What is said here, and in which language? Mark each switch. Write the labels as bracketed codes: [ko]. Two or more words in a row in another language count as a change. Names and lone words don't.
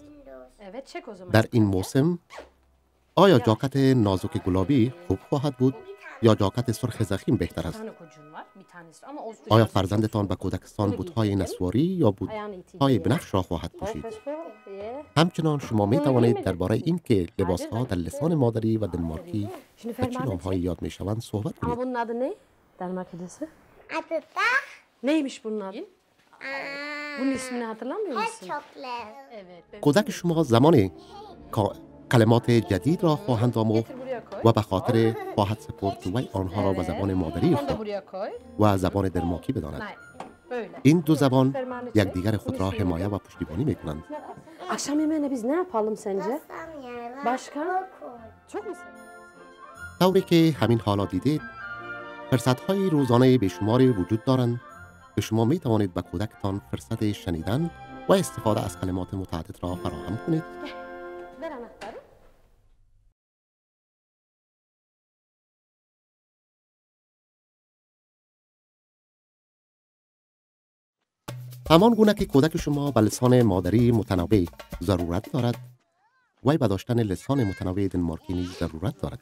[fa] در این موسم آیا جاکت نازک گلابی خوب خواهد بود یا جاکت سرخ ضخیم بهتر است؟ آیا فرزندتان به کودکستان بوت‌های نسواری یا بوت‌های بنفش را خواهد پوشید؟ همچنان شما می توانید درباره این که لباس‌ها در لسان مادری و دنمارکی به چه نام‌هایی یاد می‌شوند صحبت کنید. [tr] Bunun adı ne? Danimarka'dası. Adı da Neymiş bunun adı? Bunun ismini hatırlamıyor musun? Çoklar. [fa] کودک شما زمانی کلمات جدید را خواهند آموخت و به خاطر خواهد سپرد که وی آنها را به زبان مادری [tr] Onu da [fa] خود [tr] buraya koy. [fa] و زبان دنمارکی بداند. [tr] Hayır. Böyle. [fa] این دو زبان یکدیگر خود را حمایه و پشتیبانی می‌کنند. [tr] Akşam yemeğine biz ne yapalım sence? Tam yerler. Başka? Koy. Çok mu seviyorsun? [fa] طوری که همین حالا دیدید، فرصت‌های روزانه بیشماری وجود دارند که شما می توانید به کودکتان فرصت شنیدن و استفاده از کلمات متعدد را فراهم کنید. [tr] Ver anahtarı. [fa] همان گونه که کودک شما به لسان مادری متنوع ضرورت دارد، وی به داشتن لسان متنوع دنمارکی نیز ضرورت دارد.